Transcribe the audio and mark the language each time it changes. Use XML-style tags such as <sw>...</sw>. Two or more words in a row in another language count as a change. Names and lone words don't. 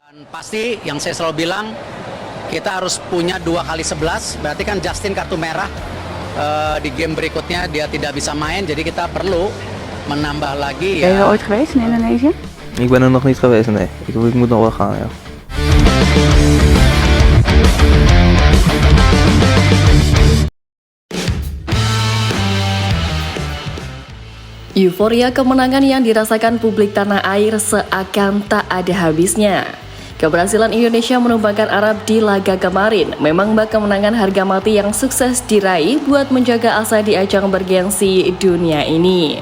<id>Dan pasti yang saya selalu bilang, kita harus punya 2x11, berarti kan Justin kartu merah. Di game berikutnya dia tidak bisa main, jadi kita perlu menambah lagi</id> <nl>Ben je er ya. ooit geweest in Indonesië? Ik ben er nog niet geweest, nee. Ik moet nog wel gaan, ja.</nl> <id>Euforia kemenangan yang dirasakan publik tanah air seakan tak ada habisnya. Keberhasilan Indonesia menumbangkan Arab di laga kemarin memang bak kemenangan harga mati yang sukses diraih buat menjaga asa di ajang bergengsi dunia ini.</id>